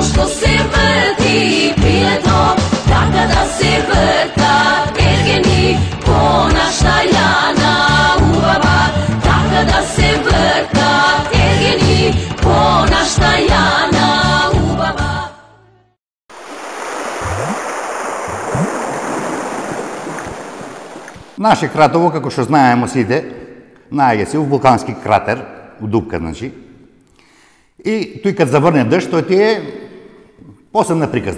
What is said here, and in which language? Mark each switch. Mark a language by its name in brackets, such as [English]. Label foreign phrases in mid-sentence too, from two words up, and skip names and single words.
[Macedonian] што се врти пилето, да када се врта ергени, понаштаљана убава, да када се врта ергени, понаштаљана убава. Наше кратово, како што знаеме сите, најде се у вулкански кратер, у дупка, значи. И тој кад заврне дъжд, тој ти е посебна приказна.